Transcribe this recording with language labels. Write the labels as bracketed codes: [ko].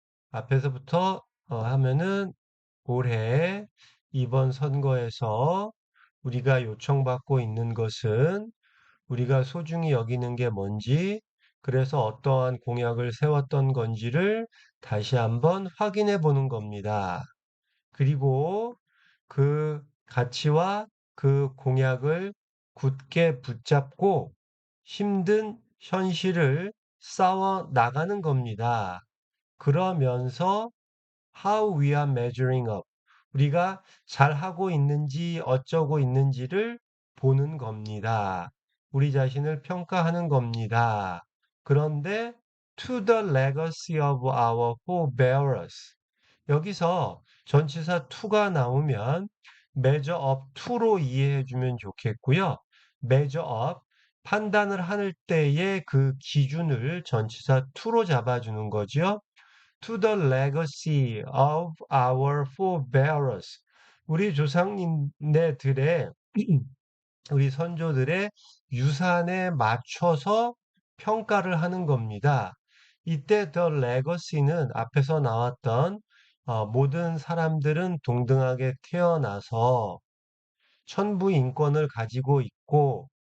[ko] 앞에서부터 하면은 올해 이번 선거에서 우리가 요청받고 있는 것은 우리가 소중히 여기는 게 뭔지, 그래서 어떠한 공약을 세웠던 건지를 다시 한번 확인해 보는 겁니다. 그리고 그 가치와 그 공약을 굳게 붙잡고 힘든 현실을 싸워 나가는 겁니다. 그러면서 [en] how we are measuring up. [ko] 우리가 잘하고 있는지 어쩌고 있는지를 보는 겁니다. 우리 자신을 평가하는 겁니다. 그런데 [en] to the legacy of our forebearers. [ko] 여기서 전치사 to가 나오면 measure up to로 이해해 주면 좋겠고요. measure up 판단을 할 때의 그 기준을 전치사 to로 잡아주는 거죠. [en] To the legacy of our forebearers. [ko] 우리 조상님네들의 우리 선조들의 유산에 맞춰서 평가를 하는 겁니다. 이때 the legacy는 앞에서 나왔던 모든 사람들은 동등하게 태어나서 천부 인권을 가지고 있고